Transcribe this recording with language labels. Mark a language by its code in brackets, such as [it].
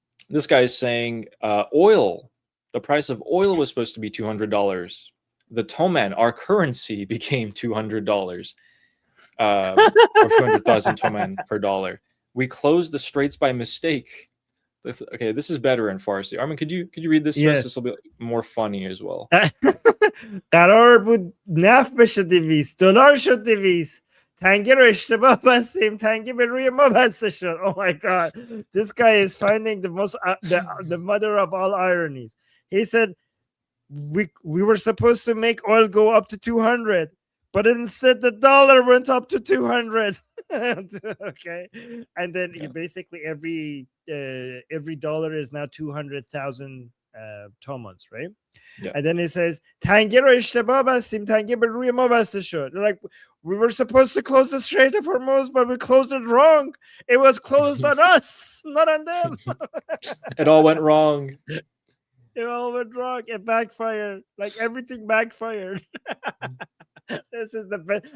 [en] This guy is saying oil, the price of oil was supposed to be $200. The Toman, our currency, became $200, or 200,000 Toman per dollar. We closed the straits by mistake. Okay, this is better in Farsi. Armin, could you read this to us? This will be more funny as well. [fa] قرار بود نفت بشه 200 دلار شد 200 تنگه رو اشتباه بستیم تنگه به روی ما بسته شد. [en] Oh my god, this guy is finding the most the mother of all ironies. He said we were supposed to make oil go up to 200, but instead the dollar went up to 200. Okay, and then basically every dollar is now 200,000 tomans, right? Yeah. And then it says [fa] تنگه رو اشتباه بستیم تنگه به روی ما بسته شد. [en] Like we were supposed to close the Strait of Hormuz, but we closed it wrong. It was closed on us, not on them. It all went wrong. It all went wrong. It backfired. Like everything backfired. This is the best.